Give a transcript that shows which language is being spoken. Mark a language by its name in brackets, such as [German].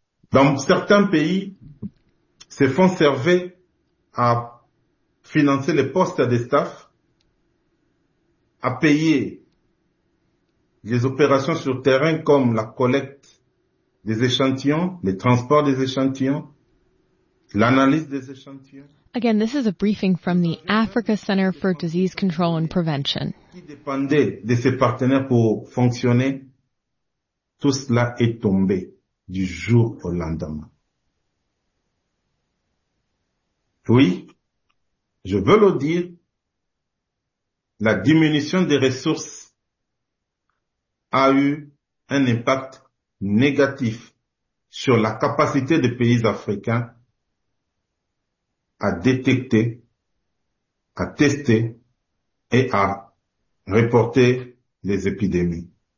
[French] Dans certains pays, ces fonds servaient à financer les postes des staffs, à payer les opérations sur terrain comme la collecte des échantillons, le transport des échantillons, l'analyse des échantillons. [English] Again, this is a briefing from the Africa Center for Disease Control and Prevention. [French] Qui dépendait de ses partenaires pour fonctionner, tout cela est tombé du jour au lendemain. Oui, je veux le dire, la diminution des ressources a eu un impact négatif sur la capacité des pays africains à détecter, à tester et à reporter les épidémies.